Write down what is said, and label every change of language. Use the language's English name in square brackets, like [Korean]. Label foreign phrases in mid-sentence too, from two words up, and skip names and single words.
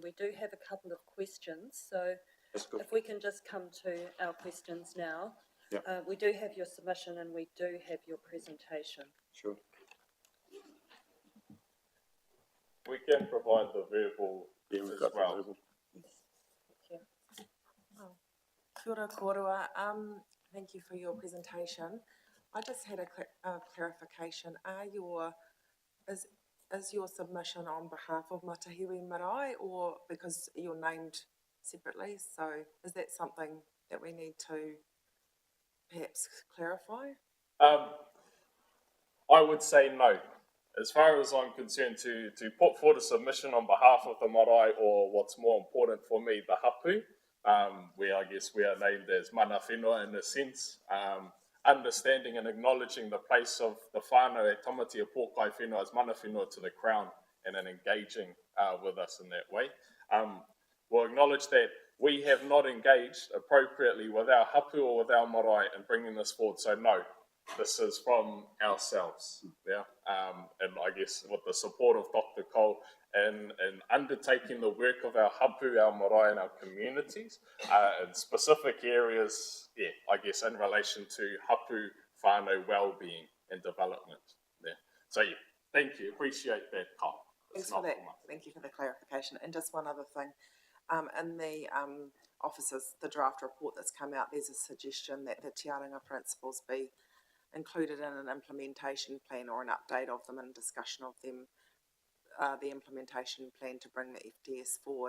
[English] We do have a couple of questions, so if we can just come to our questions now. We do have your submission and we do have your presentation. Sure. We can provide the verbal as well. [Māori] Kia ora kōrua. [English] Thank you for your presentation. I just had a clarification. Is your submission on behalf of Matahiwi Marae or because you're named separately? So is that something that we need to perhaps clarify? I would say no. As far as I'm concerned, to put forward a submission on behalf of the marae, or what's more important for me, the hapu, where I guess we are named as [Māori] mana whenua [English] in a sense, understanding and acknowledging the place of the [Māori] whānau e tamatia pōkai whenua [English] as [Māori] mana whenua [English] to the Crown and then engaging with us in that way. We'll acknowledge that we have not engaged appropriately with our hapu or with our marae in bringing this forward, so no. This is from ourselves, and I guess with the support of Dr. Cole in undertaking the work of our hapu, our marae and our communities in specific areas, I guess, in relation to [Māori] hapu whānau [English] well-being and development. So, thank you. Appreciate that, Kyle. Thanks for that. Thank you for the clarification. And just one other thing. In the officers, the draft report that's come out, there's a suggestion that the Te Aronga principles be included in an implementation plan or an update of them and discussion of them, the implementation plan to bring the FDS forward.